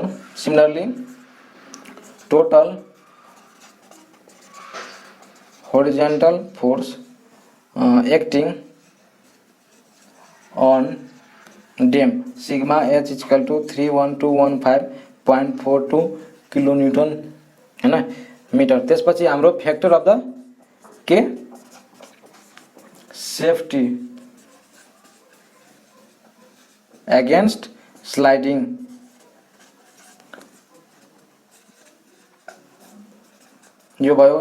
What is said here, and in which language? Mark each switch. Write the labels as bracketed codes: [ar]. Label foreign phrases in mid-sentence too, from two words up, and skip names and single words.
[en] similarly total horizontal force acting on dam sigma H is equal to 31215.42 kilonewton [hi] है ना [en] मीटर। [ne] त्यसपछि हाम्रो [en] factor of the [ne] के [en] safety against sliding [ne] यो भयो।